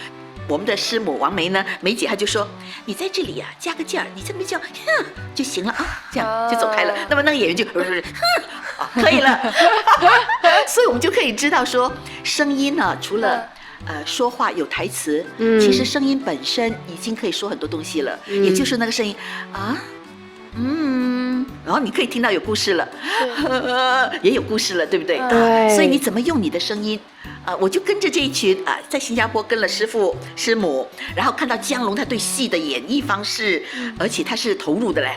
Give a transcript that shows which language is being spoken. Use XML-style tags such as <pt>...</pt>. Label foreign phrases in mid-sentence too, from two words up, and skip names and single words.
<zh>我們的師母王梅呢，梅姐她就說：“你在這裡啊，加個勁兒，你這邊叫哼就行了啊，這樣就走開了。” 那麼那個演員就哼，可以了。所以我們就可以知道說，聲音呢，除了說話有台詞，其實聲音本身已經可以說很多東西了，也就是那個聲音然後你可以聽到有故事了，也有故事了，對不對？所以你怎麼用你的聲音？我就跟着這一群在新加坡跟了師父師母，然後看到江龍他對戲的演繹方式，而且他是投入的嘞。</zh>